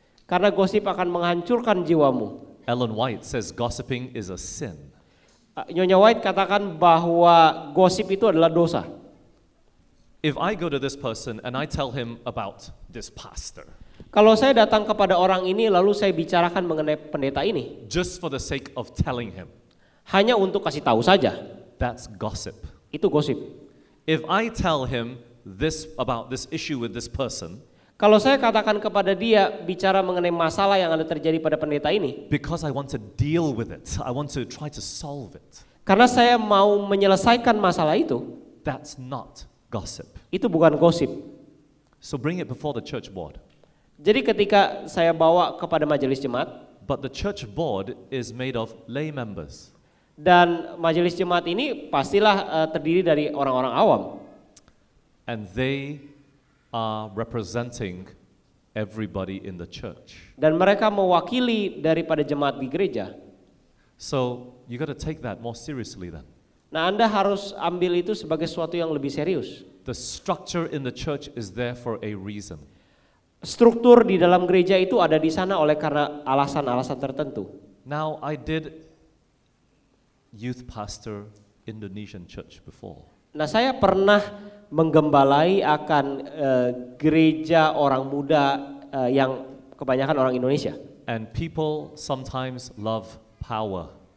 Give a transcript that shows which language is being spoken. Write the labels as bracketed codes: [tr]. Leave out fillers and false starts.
[id] karena gosip akan menghancurkan jiwamu. [en] Ellen White says gossiping is a sin. [id] Nyonya White katakan bahwa gosip itu adalah dosa. [en] If I go to this person and I tell him about this pastor, [id] Kalau saya datang kepada orang ini lalu saya bicarakan mengenai pendeta ini, [en] just for the sake of telling him, [id] hanya untuk kasih tahu saja, [en] that's gossip. [id] itu gosip. [en] If I tell him this about this issue with this person, [id] Kalau saya katakan kepada dia bicara mengenai masalah yang ada terjadi pada pendeta ini, [en] because I want to deal with it, I want to try to solve it, [id] karena saya mau menyelesaikan masalah itu, [en] that's not gossip. [id] itu bukan gosip. [en] So bring it before the church board. [id] Jadi ketika saya bawa kepada majelis jemaat, [en] But the church board is made of lay members. [id] Dan majelis jemaat ini pastilah terdiri dari orang-orang awam. [en] And they are representing everybody in the church. [id] Dan mereka mewakili daripada jemaat di gereja. [en] So you got to take that more seriously then. [id] Nah, Anda harus ambil itu sebagai sesuatu yang lebih serius. [en] The structure in the church is there for a reason. [id] Struktur di dalam gereja itu ada di sana oleh karena alasan-alasan tertentu. [en] Now, I did youth pastor Indonesian church before. [id] Nah, saya pernah menggembalai akan gereja orang muda yang kebanyakan orang Indonesia. [en] And people sometimes love power.